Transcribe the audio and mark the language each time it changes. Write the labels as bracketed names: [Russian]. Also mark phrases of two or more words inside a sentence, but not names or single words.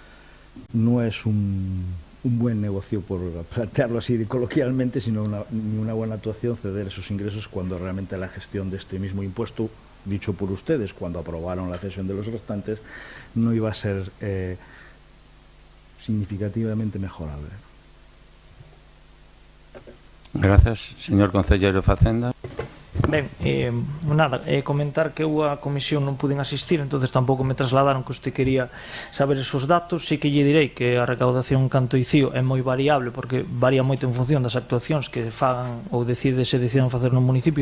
[Spanish] un buen negocio, por plantearlo así coloquialmente, sino una buena actuación ceder esos ingresos cuando realmente la gestión de este mismo impuesto, dicho por ustedes, cuando aprobaron la cesión de los restantes, no iba a ser significativamente mejorable. Gracias, [Galician] señor concelleiro de Facenda. Ben, nada, comentar que eu a comisión non puden asistir, entonces tampouco me trasladaron que [Spanish] usted quería saber esos datos. [Galician] Sí que lle direi que a recaudación en canto ICIO é moi variable, porque varía moito en función das actuacións que fagan ou decidan facer no municipio.